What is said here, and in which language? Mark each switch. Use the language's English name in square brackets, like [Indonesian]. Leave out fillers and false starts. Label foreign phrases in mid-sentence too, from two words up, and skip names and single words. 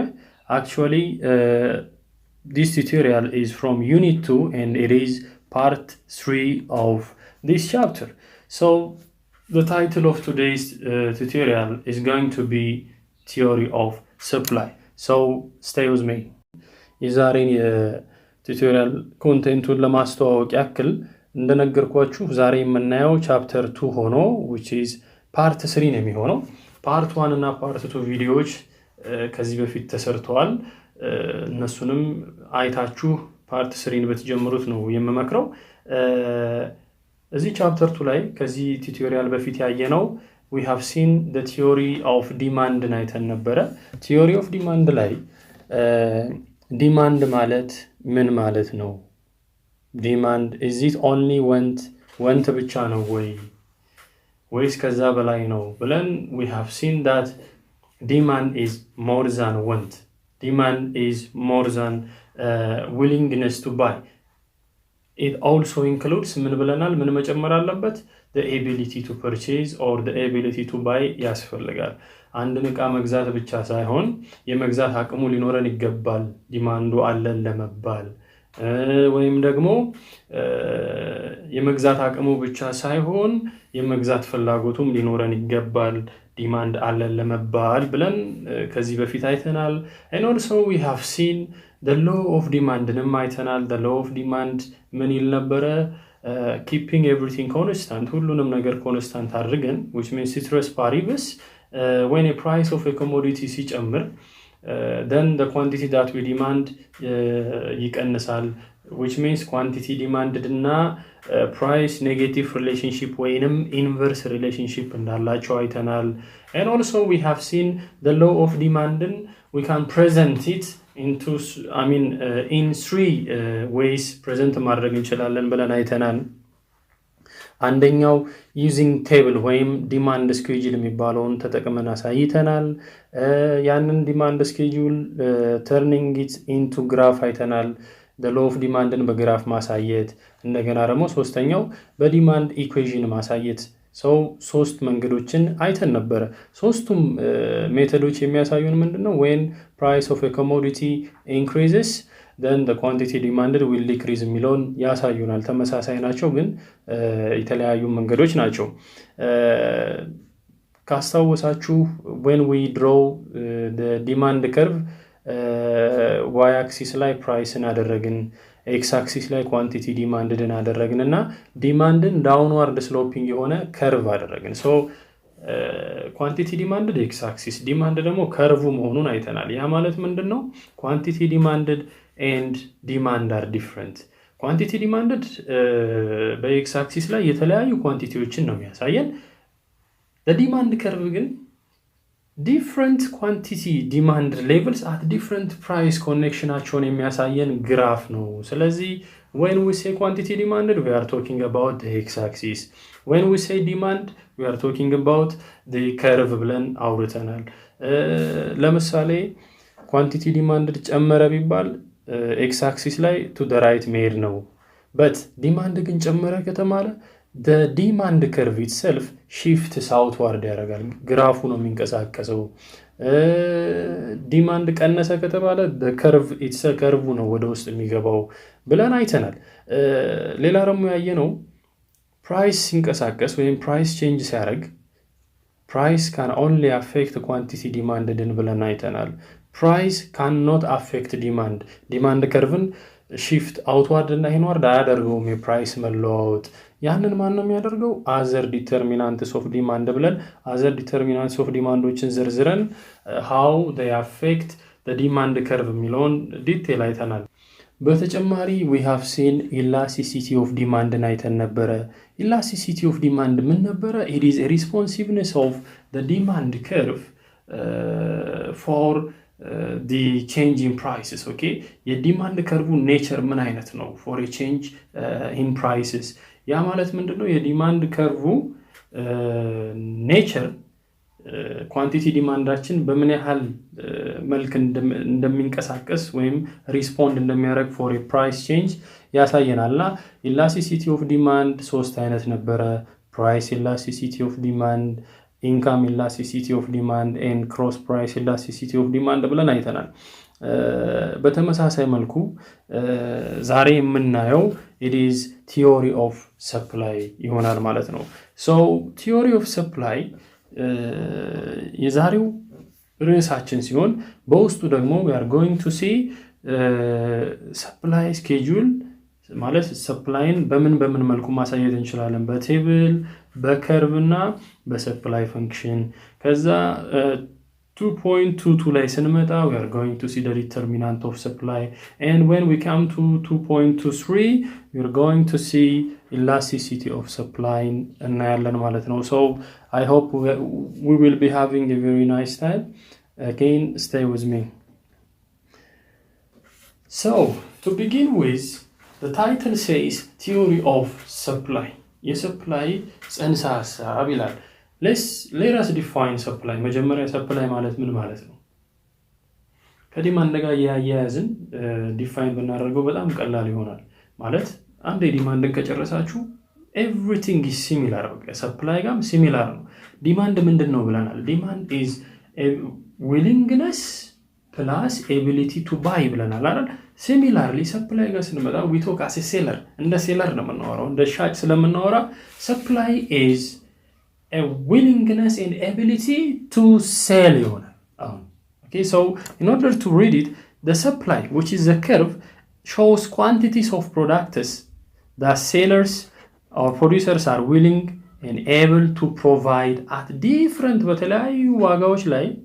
[English] Actually, this tutorial is from Unit 2 and it is part 3 of this chapter. So the title of today's tutorial is going to be Theory of Supply. So stay with me. [Amharic] የዛሬን የቱቶሪያል ኮንቴንቱን ለማስተዋወቅ ያክል እንደነገርኳችሁ ዛሬ የምናየው ቻፕተር 2 ሆኖ [English] which is part 3 [Amharic] ነው የሚሆነው። part 1 እና part 2 ቪዲዮዎች ከዚህ በፊት ተሰርተዋል። እነሱንም አይታችሁ part 3ን በተጀምሩት ነው የምመክረው። እዚህ ቻፕተር 2 ላይ ከዚህ ቱቶሪያል በፊት ያየነው [English] we have seen the theory of demand [Amharic] አይተን ነበረ። [English] theory of demand [Amharic] ላይ demand ማለት ምን ማለት ነው? [English] demand is it only want [Amharic] ብቻ ነው ወይስ ከዛ በላይ ነው ብለን [English] we have seen that demand is more than want. Demand is more than willingness to buy. It also includes [Amharic] ምን ብለናል? ምን መጨመር አለበት? [English] the ability to purchase or the ability to buy [Amharic] ያስፈልጋል። አንድን ዕቃ መግዛት ብቻ ሳይሆን የመግዛት አቅሙ ሊኖረን ይገባል ዲማንዱ አለን ለመባል ወይም ደግሞ የመግዛት አቅሙ ብቻ ሳይሆን የመግዛት ፍላጎቱም ሊኖረን ይገባል ዲማንድ አለን ለመባል ብለን ከዚህ በፊት አይተናል። [English] and also we have seen the law of demand [Amharic] ንም አይተናል። [English] the law of demand [Amharic] ምን ይል ነበረ? [English] keeping everything constant, [Amharic] ሁሉንም ነገር [English] constant አድርገን which means ceteris paribus, when a price of a commodity ሲጨምር then the quantity that we demand ይቀንሳል, which means quantity demanded እና price negative relationship ወይንም inverse relationship [Amharic] እንዳላቸው አይተናል። [English] and also we have seen the law of demand, we can present it into in 3 ways present [Amharic] ማድረግ እንችላለን ብለን አይተናል። አንደኛው [English] using table [Amharic] ወይም [English] demand schedule [Amharic] የሚባለውን ተጠቅመን አሳይተናል። ያንን [English] demand schedule turning it into graph [Amharic] አይተናል። [English] the law of demand [Amharic] በግራፍ ማሳየት እንደገና ደግሞ ሶስተኛው በዲማንድ ኢኩዌሽን ማሳየት ሰው 3 መንገዶችን አይተን ነበር። ሶስቱም ሜተዶች የሚያሳዩን ምንድነው? [English] when price of a commodity increases then the quantity demanded will decrease [Amharic] የሚለውን ያሳዩናል። ተመሳሳይ ናቸው ግን የተለያዩ መንገዶች ናቸው። [English] ካስታወሳችሁ when we draw the demand curve y axis [Amharic] ላይ ፕራይስን አደረግን [English] x axis ላይ quantity demanded አደረግንና demandን downward sloping የሆነ curve አደረግን። so quantity demanded x axis demand ደግሞ curve [Amharic] መሆኑን አይተናል። ያ ማለት ምንድነው? [English] quantity demanded and demand are different. quantity demanded በx axis [Amharic] ላይ የተለያዩ ኳንቲቲዎችን ነው የሚያሳየን። [English] the demand curve ግን different quantity demand levels at different price connectionአቸውን [Amharic] የሚያሳየን ግራፍ ነው። ስለዚህ [English] when we say quantity demanded we are talking about the x axis, when we say demand we are talking about the curve [Amharic] ብለን አውርተናል። ለምሳሌ [English] quantity demanded [Amharic] ጨመረ ቢባል [English] x axis ላይ to the right [Amharic] መሄድ ነው። [English] but demand [Amharic] ግን ጨመረ ከተባለ [English] the demand curve itself shifts outward [Amharic] ያደርጋል። ግራፉ ነው የሚንቀሳቀሰው። ዲማንድ ቀነሰ ከተባለ [English] the curve itself curve [Amharic] ነው ወደ ውስጥ የሚገባው ብለን አይተናል። ሌላ ደግሞ ያየነው [English] price [Amharic] ሲንቀሳቀስ ወይም [English] price change ሲያደርግ price can only affect quantity demanded [Amharic] ብለን አይተናል። [English] price cannot affect demand. demand curve shift outward [Amharic] እና inward አያደርገውም የፕራይስ መለዋወጥ። ያንን ማን ነው የሚያደርገው? [English] other determinants of demand ብለን other determinants of demandዎችን ዘርዝረን how they affect the demand curve [Amharic] የሚለውን ዲቴል አይተናል። በተጨማሪ [English] we have seen elasticity of demand [Amharic] አይተን ነበረ [English] elasticity of demand [Amharic] ምን ነበረ [English] it is a responsiveness of the demand curve for the change in prices okay [Amharic] የዲማንድ ከርቡ ኔቸር ምን አይነት ነው [English] for a change in prices [Amharic] ያ ማለት ምንድነው የዲማንድ ከርቡ ኔቸር ኳንቲቲ ዲማንዳችን በምን ያህል መልክ እንደሚንቀሳቀስ ወይም ሪስፖንድ እንደሚያደርግ [English] for a price change ያሳየናልና elasticity of demand [Amharic] ሶስት አይነት ነበረ [English] price elasticity of demand income elasticity of demand and cross price elasticity of demand [Amharic] ብለን አይተናል በተመሳሳይ መልኩ ዛሬ የምናየው [English] it is theory of supply [Amharic] ይሆናል ማለት ነው [English] so theory of supply [Amharic] የዛሬው ርዕሳችን ሲሆን በውስጡ ደግሞ [English] we are going to see supply schedule [Amharic] ማለት ሰፕላይን በምን መልኩ ማሳየት እንችላለን በቴብል በከርቭ እና በሰፕላይ ፈንክሽን ከዛ [English] 2.22 [Amharic] ላይ ስንመጣ [English] we are going to see the determinant of supply and when we come to 2.23 we are going to see elasticity of supply [Amharic] እናያለን ማለት ነው [English] so I hope we will be having a very nice time again stay with me so to begin with the title says theory of supply [Amharic] የሰፕላይ ጽንሰ ሐሳብ ይላል [English] let us define supply መጀመሪያ supply [Amharic] ማለት ምን ማለት ነው ከዲማንድ ጋር ያያያዝን ዲፋይን ብናደርገው በጣም ቀላል ይሆናል ማለት አንድ ዲማንድን ከጨረሳችሁ [English] everything is similar [Amharic] በቃ supply ጋርም similar ነው ዲማንድ ምንድነው ብለናል ዲማንድ is [English] a willingness plus ability to buy [Amharic] ብለናል አይደል [English] similarly supply ጋር ስንመጣ we talk as a seller እንደ seller [Amharic] ነው የምናወራው እንደ ሻጭ ስለምናወራ [English] supply is a willingness and ability to sell ይሆናል okay so in order to read it the supply which is the curve shows quantities of products that sellers or producers are willing and able to provide at different [Amharic] በተለያዩ ዋጋዎች ላይ